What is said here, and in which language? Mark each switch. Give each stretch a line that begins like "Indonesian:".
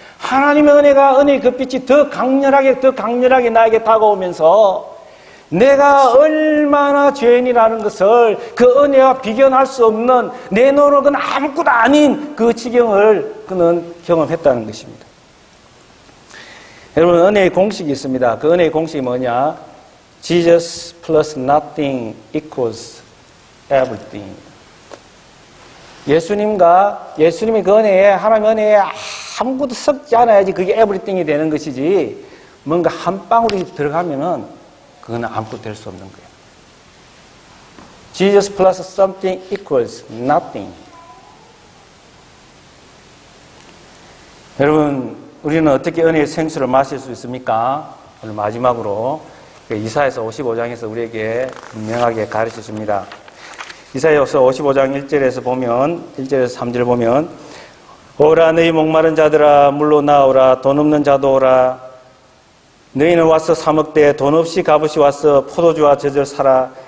Korean: 하나님의 은혜의 그 빛이 더 강렬하게 나에게 다가오면서 내가 얼마나 죄인이라는 것을 그 은혜와 비견할 수 없는 내 노력은 아무것도 아닌 그 지경을 그는 경험했다는 것입니다. 여러분 은혜의 공식이 있습니다. 그 은혜의 공식이 뭐냐?
English: Jesus plus nothing equals everything.
Korean: 예수님의 그 은혜에 하나님의 은혜에 아무것도 섞지 않아야지 그게 everything이 되는 것이지 뭔가 한 방울이 들어가면은 그건 아무것도 될 수 없는 거예요.
English: Jesus plus something equals nothing.
Korean: 여러분, 우리는 어떻게 은혜의 생수를 마실 수 있습니까? 오늘 마지막으로 이사야서 55장에서 우리에게 분명하게 가르쳐 줍니다. 이사야서 55장 1절에서 3절 보면 오라 너희 목마른 자들아 물로 나오라 돈 없는 자도 오라 너희는 와서 사 먹되 돈 없이 값없이 와서 포도주와 젖을 사라.